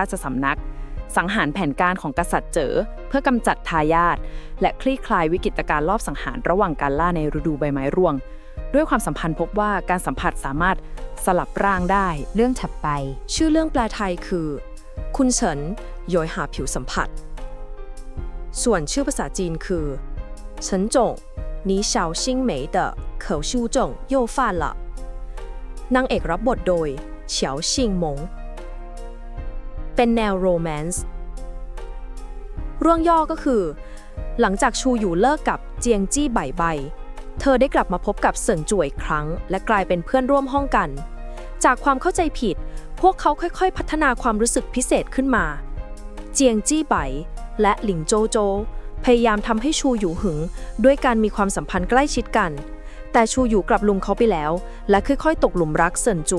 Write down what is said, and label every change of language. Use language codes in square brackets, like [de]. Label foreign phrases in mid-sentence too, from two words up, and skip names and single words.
[th] ชสำนักสังหารแผนการของกษัตริย์เจ๋อเพื่อกำจัดทายาทและคลี่คลายวิกฤตการณ์ลอบสังหารระหว่างการล่าในฤดูใบไม้ร่วงด้วยความสัมพันธ์พบว่าการสัมผัสสามารถสลับร่างได้เรื่องถัดไปชื่อเรื่องแปลไทยคือคุณเฉินโยยหาผิวสัมผัสส่วนชื่อภาษาจีนคือเฉินจง [zh] 你小心没的口臭症又犯了 [th] นางเอกรับบทโดยเฉียวชิงหมง เป็นแนวโรแมนซ์เรื่องย่อก็คือหลังจากชูอยู่เลิกกับเจียงจี้ไบไบเธอได้กลับมาพบกับเสิงจ่วยอีกครั้งและกลายเป็นเพื่อนร่วมห้องกัน จากความเข้าใจผิดพวกเขาค่อยๆพัฒนาความรู้สึกพิเศษขึ้นมาเจียงจี้ไบและหลิงโจโจพยายามทำให้ชูอยู่หึงด้วยการมีความสัมพันธ์ใกล้ชิดกันแต่ชูอยู่กลับลุมเขาไปแล้วและค่อยๆตกหลุมรักเสินจั่ว